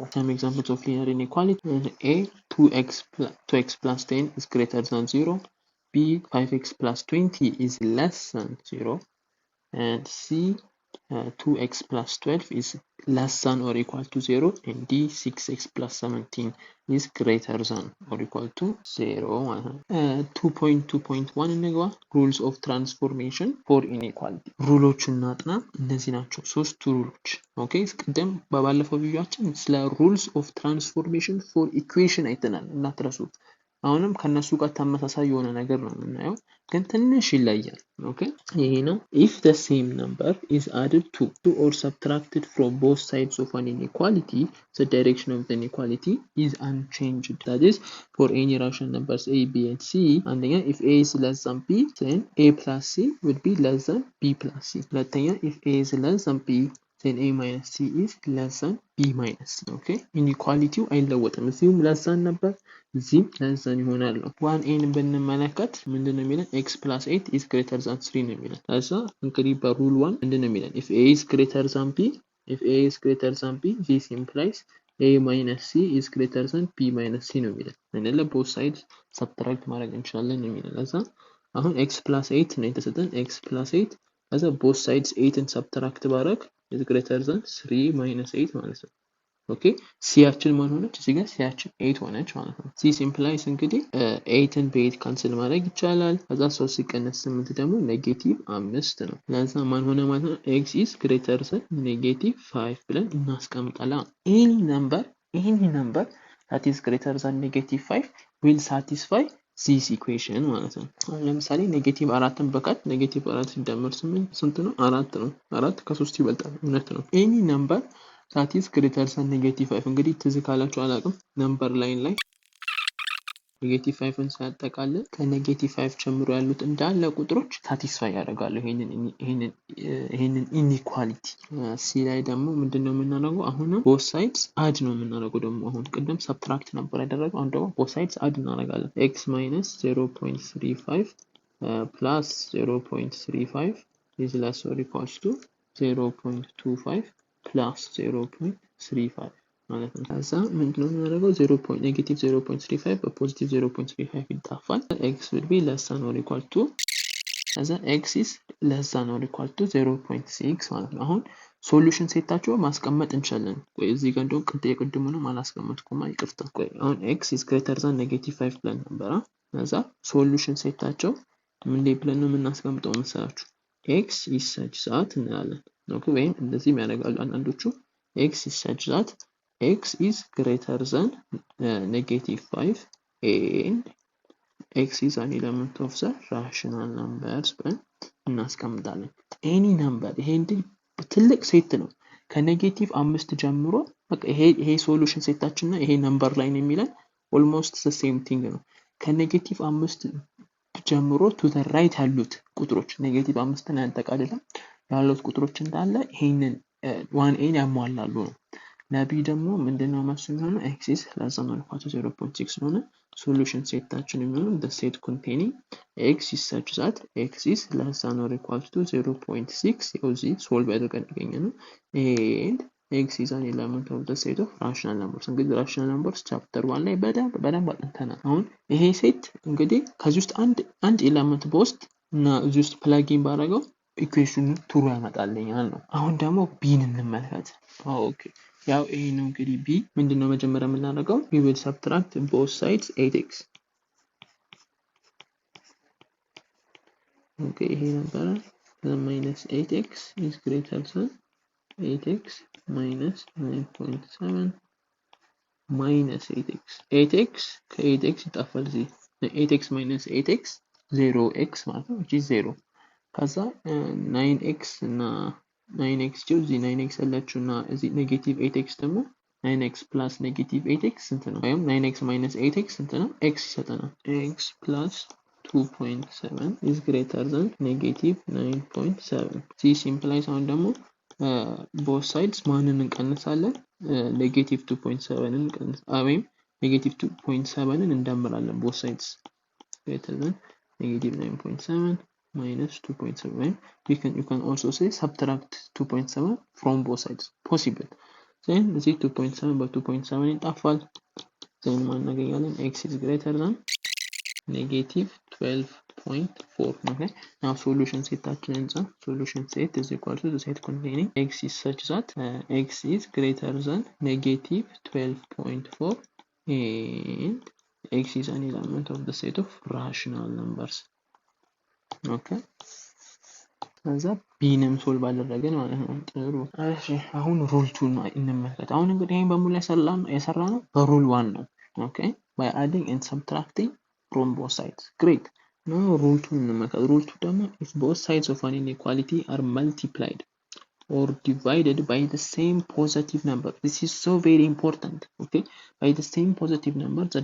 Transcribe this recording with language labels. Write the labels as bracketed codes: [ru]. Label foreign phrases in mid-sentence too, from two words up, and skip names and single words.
[en] Some examples of linear inequality a 2x plus 10 is greater than 0 b 5x plus 20 is less than 0 and c 2x plus 12 is less than or equal to 0 and d 6x plus 17 is greater than or equal to 0 2.2.1 እንግባ rules of transformation for inequality [am] ሩሎችን እናጥና እነዚህ ናቸው ሶስት ሩሎች ኦኬ ቀደም በባለፈው ቪዲዮአችን ስለ [en] rules of transformation for equation [am] አይተናል እናትረሱ አሁንም ከነሱ ጋር ተመሳሳይ የሆነ ነገር ነው የምናየው ግን ትንሽ ይለያል ኦኬ ይሄ ነው [en] if the same number is added to or subtracted from both sides of an inequality the direction of the inequality is unchanged that is for any rational numbers a b and c and then if a is less than b then a plus c would be less than b plus c ሁለተኛ if a is less than b then a minus c is less than b minus c okay inequality [am] አይለወጥም እዚህም [en] less than [am] ነበር እዚህም [en] less than [am] ይሆናል 1a ን ብንመለከት ምንድነው የሚለን [en] x plus 8 is greater than 3 [am] ነው የሚለን ታዲያ እንግዲህ በሩል 1 ምንድነው የሚለን [en] if a is greater than b this implies a minus c is greater than b minus c [am] ነው የሚለን እንደ [en] both sides subtract [am] ማድረግ እንችላለን ነው የሚለን ለዛ አሁን [en] x plus 8 [am] ነው የተሰጠን [en] x plus 8 as both sides 8 and [am] subtract ባረግ [en] is greater than 3 minus 8 [am] ማለት ነው okay c ያችን ማን ሆነች እዚህ ጋር c ያችን 8 ሆነች ማለት ነው [en] this implies [am] እንግዲህ 8 and 8 ካንሰል ማድረግ ይቻላል ከዛ 3 ሲቀነስ 8 ደግሞ ኔጌቲቭ 5 ነው ለዛ ማን ሆነ ማለት ነው x is greater than ኔጌቲቭ 5 ብለን እናስቀምጣለን [en] any number that is greater than [am] ኔጌቲቭ 5 [en] will satisfy this equation [am] ማለት ነው ለምሳሌ ኔጌቲቭ 4 ን በካት ኔጌቲቭ 4 ሲደመር 8 ስንት ነው 4 ነው 4 ከ3 ይበልጣል እውነት ነው [en] any number that is greater than negative 5 [am] እንግዲህ ትዝ ካላችሁ አላቅም [en] number line [am] ላይ ኔጌቲቭ 5 ን ሳያጠቃልል ከኔጌቲቭ 5 ጀምሮ ያሉት እንዳለ ቁጥሮች ሳቲስፋይ ያደርጋሉ ይሄንን ኢኒኳሊቲ ሲ ላይ ደግሞ ምንድነው የምናደርገው አሁን [en] both sides add [am] ነው የምናደርገው ደግሞ አሁን ቅድም subtract ነበር ያደረገው አሁን ደግሞ [en] both sides add [am] እናደርጋለን [en] x minus 0.35 plus 0.35 is less or equals to 0.25 plus 0.35 [am] ማለት ነው ከዛ ምንድነው የምናደርገው [en] negative 0.35 በፖዚቲቭ 0.35 ይጣፋል x will be less than or equal to ከዛ x is less than or equal to 0.6 ማለት [am] ነው አሁን ሶሉሽን ሴታቸው ማስቀመጥ እንችላለን ቆይ እዚህ ጋር እንደው ቅድሙንም አላስቀመጥኩም አይቅርታ ቆይ አሁን [en] x is greater than negative 5 [am] ብለን ነበር ከዛ ሶሉሽን ሴታቸው ምን ላይ ብለን ነው የምናስቀምጠው መሰላችሁ [en] x is such that [am] እንላለን okay ወይም እንደዚህ ያደርጋሉ አንዳንዶቹ [en] x is such that x is greater than -5 and x is an element of the rational numbers [am] ብለን እናስቀምጣለን [en] any number [am] ይሄ ትልቅ ሴት ነው ከኔጌቲቭ 5 ጀምሮ በቃ ይሄ ሶሉሽን ሴታችን እና ይሄ ነምበር ላይ ነው የሚለን [en] almost the same thing [am] ነው ከኔጌቲቭ 5 ጀምሮ [en] to the right [am] ያሉት ቁጥሮች ኔጌቲቭ 5 እና ያጠቃልላል ያሉት ቁጥሮች እንዳለ ይሄንን 1a ያሟላሉ ነው ለb ደግሞ ምንድነው መልሱ የሚሆነው [en] x is less than or equal to 0.6 [am] ስለሆነ ሶሉሽን ሴታችን የሚሆነው [en] the set containing x is such that x is less than or equal to 0.6 [am] ያው እዚህ ሶልቭ አድርገን ያገኘነው [en] and x is an element of the set of rational numbers [am] እንግዲህ [en] rational numbers [am] ቻፕተር 1 ላይ በደንብ አጥንተናል አሁን ይሄ ሴት እንግዲህ ከዚህ ውስጥ አንድ ኤሌመንት በውስጥ እና እዚህ ውስጥ ፕላጊን ባደረገው ኢኩዌሽኑ ትሩ ያመጣልኛል ነው አሁን ደግሞ ቢን እንመልከት ኦኬ ያው ይሄ ነው እንግዲህ b ምንድነው መጀመሪያ የምናደርገው [en] we will subtract both sides 8x [am] ኦኬ ይሄ ነበር [en] minus 8x is greater than 8x minus 9.7 minus 8x [am] ከ8x ይጣፋል እዚህ [en] 8x minus 8x 0x [am] ማለት ነው [en] which is 0 [am] ከዛ 9x እና 9x እዚህ 9x አላችሁ እና እዚህ ኔጌቲቭ 8x ደግሞ [en] 9x plus negative 8x [am] ስንት ነው ወይም [en] 9x minus 8x [am] ስንት ነው x ይሰጠናል [en] x plus 2.7 is greater than negative 9.7 this implies [am] አሁን ደግሞ [en] both sides ማንን እንቀንሳለን negative 2.7 [am] እንቀንስ ወይም [en] negative 2.7 እንደምራለን both sides greater than negative 9.7 minus 2.7 you can also say subtract 2.7 from both sides possible then this is 2.7 by 2.7 ይጣፋል then ማናገኛለን x is greater than negative 12.4 okay now solution [am] ሴታችንን እንጻፍ [en] solution set is equal to the set containing x is such that x is greater than negative 12.4 and x is an element of the set of rational numbers okay [am] ከዛ ቢንም ሶልቭ አደረገን ማለት ነው ጥሩ እሺ አሁን ሩል 2 ነው እንመለከት አሁን እንግዲህ ይሄን በሙሉ የሰራነው በሩል 1 ነው [en] okay by adding and subtracting from both sides great now rule 2 [am] እንመለከት [en] rule 2 ደግሞ if both sides of an inequality are multiplied or divided by the same positive number this is so very important okay by the same positive number the